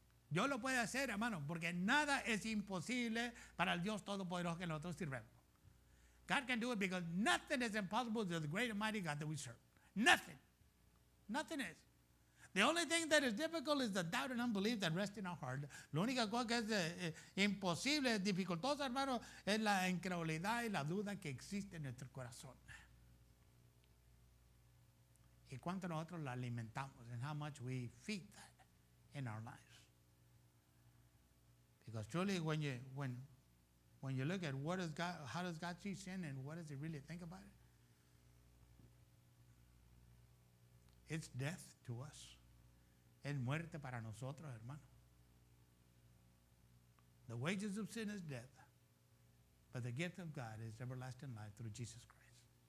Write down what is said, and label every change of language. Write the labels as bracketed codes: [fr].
[es] Dios lo puede hacer, hermano, porque nada es imposible para el Dios Todopoderoso que nosotros sirvemos. [en] God can do it because nothing is impossible to the great and mighty God that we serve. Nothing. Nothing is. The only thing that is difficult is the doubt and unbelief that rest in our heart. [es] La única cosa que es imposible, dificultosa, hermano, es la incredulidad y la duda que existe en nuestro corazón. Y cuánto nosotros la alimentamos [en] and how much we feed that in our lives. Because truly when you look at what is God, how does God see sin and what does he really think about it? It's death to us. [es] Es muerte para nosotros, hermano. [en] The wages of sin is death, but the gift of God is everlasting life through Jesus Christ.